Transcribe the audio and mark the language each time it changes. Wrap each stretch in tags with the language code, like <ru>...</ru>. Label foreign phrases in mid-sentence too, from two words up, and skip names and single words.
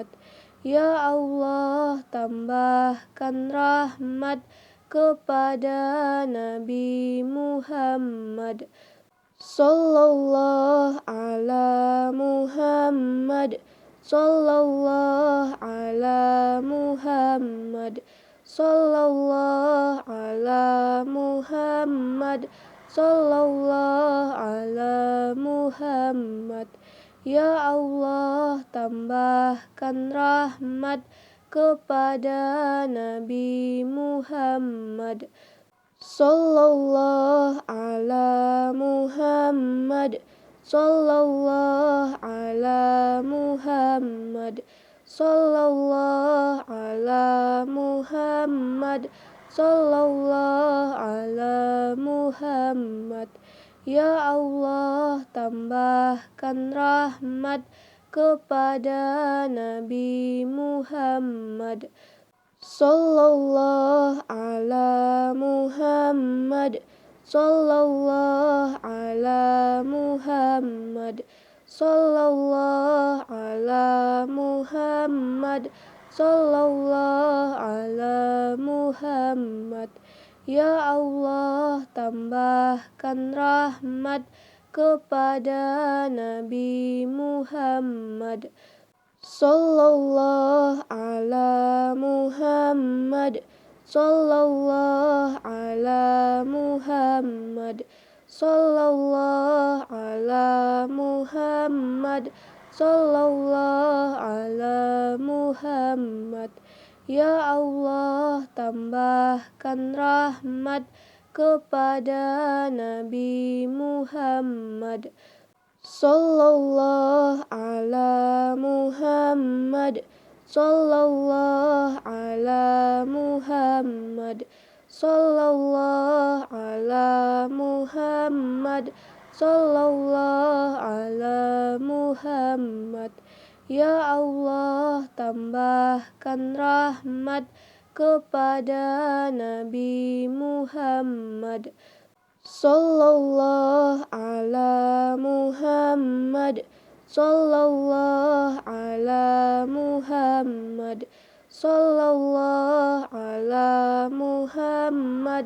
<id>Ya Allah, tambahkan rahmat kepada Nabi Muhammad,</id> <ar>صلى الله على محمد، صلى الله على محمد، صلى الله على محمد، صلى الله على محمد.</ar> <id>Ya Allah, tambahkan rahmat kepada Nabi Muhammad,</id> <ar>صلى الله على محمد، صلى الله على محمد، صلى الله على محمد، صلى الله على محمد.</ar> <id>Ya Allah, tambahkan rahmat kepada Nabi Muhammad.</id> <ar>صلى الله على محمد. صلى الله على محمد. صلى الله على محمد. صلى الله على محمد.</ar> <id>Ya Allah, tambahkan rahmat kepada Nabi Muhammad.</id> <ar>صلى الله على محمد. صلى الله على محمد. صلى الله على محمد. صلى الله على محمد.</ar> <id>Ya Allah, tambahkan rahmat kepada Nabi Muhammad.</id> <ar>صلى الله على محمد. صلى الله على محمد. صلى الله على محمد. صلى الله على محمد.</ar> <id>Ya Allah, tambahkan rahmat kepada Nabi Muhammad.</id> <ar>صلى الله على محمد. صلى الله على محمد. صلى الله على محمد.</ar>